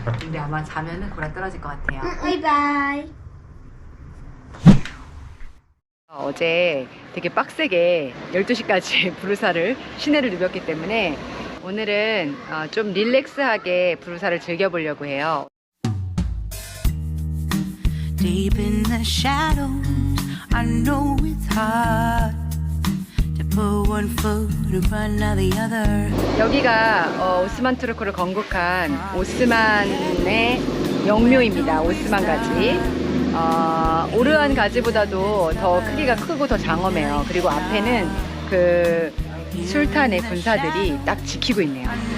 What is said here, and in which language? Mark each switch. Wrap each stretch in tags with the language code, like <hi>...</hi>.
<ko>근데 아마 자면은 골아 떨어질 것 같아요. 바이바이. 어제 되게 빡세게 12시까지 부르사를 시내를 누볐기 때문에 오늘은 좀 릴렉스하게 부르사를 즐겨보려고 해요.</ko> <en>Deep in the shadows, I know it's hard to put one foot in front of the other.</en> <ko>여기가 오스만 투르크를 건국한 오스만의 영묘입니다. 오스만 가지. 오르한 가지보다도 더 크기가 크고 더 장엄해요. 그리고 앞에는 그 술탄의 군사들이 딱 지키고 있네요.</ko>